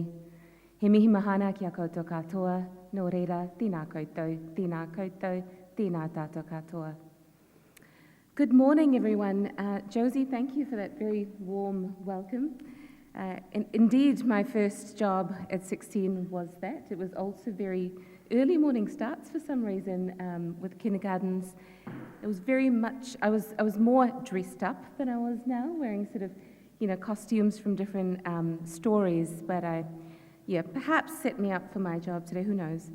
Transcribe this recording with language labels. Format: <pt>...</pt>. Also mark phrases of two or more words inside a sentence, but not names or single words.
<mi>He mihi mahana ki a koutou katoa, no reira, tēnā koutou, tēnā tātou katoa.</mi> <en>Good morning, everyone. Josie, thank you for that very warm welcome. Indeed, my first job at 16 was that. It was also very early morning starts for some reason with kindergartens. It was very much, I was more dressed up than I was now, wearing sort of, costumes from different stories, but perhaps set me up for my job today, who knows.</en>